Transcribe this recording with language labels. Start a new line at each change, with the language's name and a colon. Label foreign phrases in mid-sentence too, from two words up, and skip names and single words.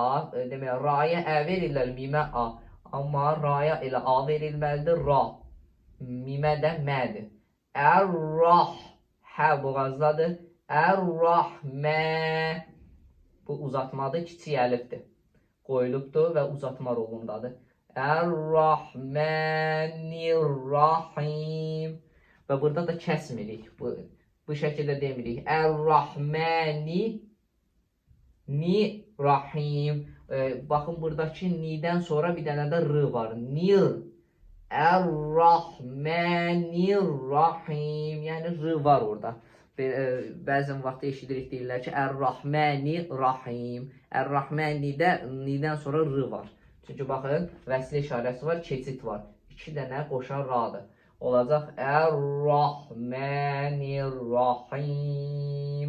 Azerbaijani: Demək, raya ə verirlər, mimə a. Amma raya elə a verilməlidir, ra. Mimə də mədir. Ər-Rah, hə boğazdadır. Ər-Rahmə, bu uzatmadır, kiçik əlifdir. Qoyulubdur və uzatma rolundadır.
Arabic: الرحمن الرحيم.
Azerbaijani: Və burada da kəsmirik. Bu şəkildə demirik.
Arabic: الرحمن ن رحيم.
Azerbaijani: Baxın, buradakı nidən sonra bir dənə də r var.
Arabic: Nir. الرحمن الرحيم.
Azerbaijani: Yəni r var orada. Bəzən vaxt eşidirik, deyirlər ki,
Arabic: الرحمن الرحيم.
Azerbaijani: Ər-Rahmanidə nidən sonra r var. Çünki baxın, vəsli işarəsi var, keçid var. 2 dənə qoşan radır. Olacaq
Arabic: الرحمن الرحيم.